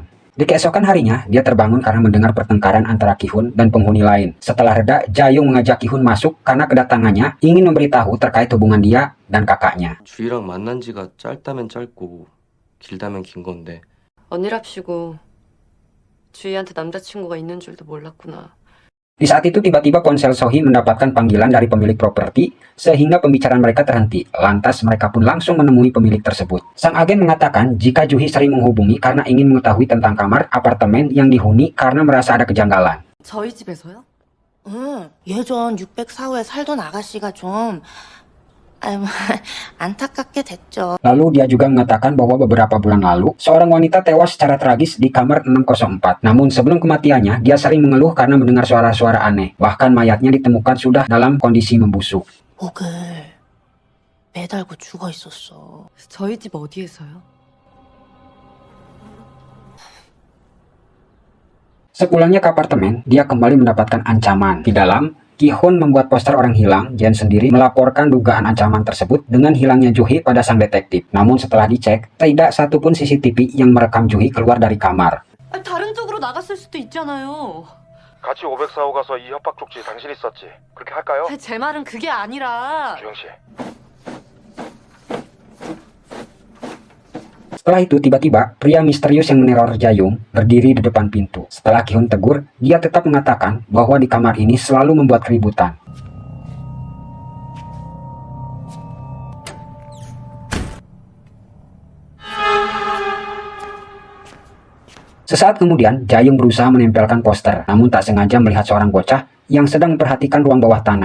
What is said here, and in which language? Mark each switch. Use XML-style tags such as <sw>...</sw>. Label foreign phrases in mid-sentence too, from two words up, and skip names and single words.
<id>Di keesokan harinya, dia terbangun karena mendengar pertengkaran antara Ki-hun dan penghuni lain. Setelah reda, Jayung mengajak Ki-hun masuk karena kedatangannya ingin memberitahu terkait hubungan dia dan kakaknya.</id> <ko>주희랑 만난 지가 짧다면 짧고 길다면 긴 건데 언니랍시고 주희한테 남자친구가 있는 줄도 몰랐구나.</ko> <id>Di saat itu tiba-tiba ponsel Sohee mendapatkan panggilan dari pemilik properti sehingga pembicaraan mereka terhenti. Lantas mereka pun langsung menemui pemilik tersebut. Sang agen mengatakan jika Juhi sering menghubungi karena ingin mengetahui tentang kamar apartemen yang dihuni karena merasa ada kejanggalan.</id> <ko>저희 집에서요? 응, 예전 604호에 살던 아가씨가 좀 안타깝게 됐죠.</ko> <id>Lalu dia juga mengatakan bahwa beberapa bulan lalu seorang wanita tewas secara tragis di kamar 604. Namun sebelum kematiannya dia sering mengeluh karena mendengar suara-suara aneh. Bahkan mayatnya ditemukan sudah dalam kondisi membusuk.</id> <ko>목을 매달고 죽어 있었어. 저희 집 어디에서요?</ko> <id>Sepulangnya ke apartemen, dia kembali mendapatkan ancaman. Di dalam, Ki-hun membuat poster orang hilang. Jen sendiri melaporkan dugaan ancaman tersebut dengan hilangnya Juhi pada sang detektif. Namun setelah dicek, tidak satupun CCTV yang merekam Juhi keluar dari kamar.</id> <ko>아니, 다른 쪽으로 나갔을 수도 있잖아요. 같이 504호 가서 이 협박 쪽지 당신이 썼지. 그렇게 할까요? 아니, 제 말은 그게 아니라. 주영 씨.</ko> <id>Setelah itu tiba-tiba pria misterius yang meneror Jayung berdiri di depan pintu. Setelah Ki-hun tegur, dia tetap mengatakan bahwa di kamar ini selalu membuat keributan. Sesaat kemudian, Jayung berusaha menempelkan poster, namun tak sengaja melihat seorang bocah yang sedang memperhatikan ruang bawah tanah.</id>